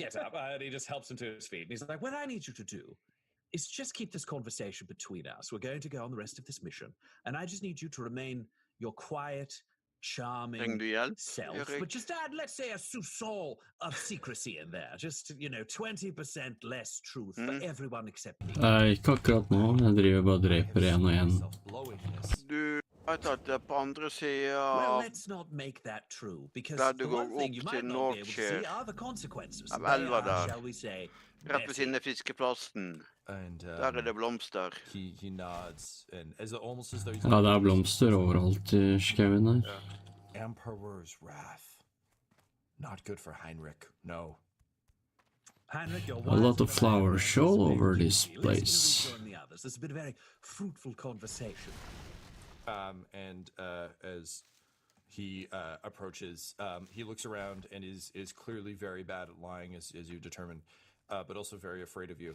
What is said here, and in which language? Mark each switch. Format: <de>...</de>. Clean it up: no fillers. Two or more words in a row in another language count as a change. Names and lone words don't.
<en>And he just helps him to his feet, and he's like, what I need you to do is just keep this conversation between us. We're going to go on the rest of this mission, and I just need you to remain your quiet, charming self, but just add, let's say, a soupçon of secrecy in there. Just, 20% less truth for everyone except me.</en> <no>Ikke akkurat nå, jeg driver bare og dreper en og en. Du vet at det på andre siden</no> <en>Well, let's not make that true, because the one thing you might not be able to see are the consequences. They are, shall we say,</en> <no>rett ved siden av fiskeplassen.</no> <en>And,</en> <no>der det blomster.</no> <en>He nods, and almost as though he's...</en> <no>Ja, det blomster overalt I skauen her.</no> <en>Emperor's wrath. Not good for Heinrich, no. Heinrich, a lot of flowers all over this place. This has been a very fruitful conversation. And as he approaches, he looks around and is clearly very bad at lying, as you determined, but also very afraid of you.</en>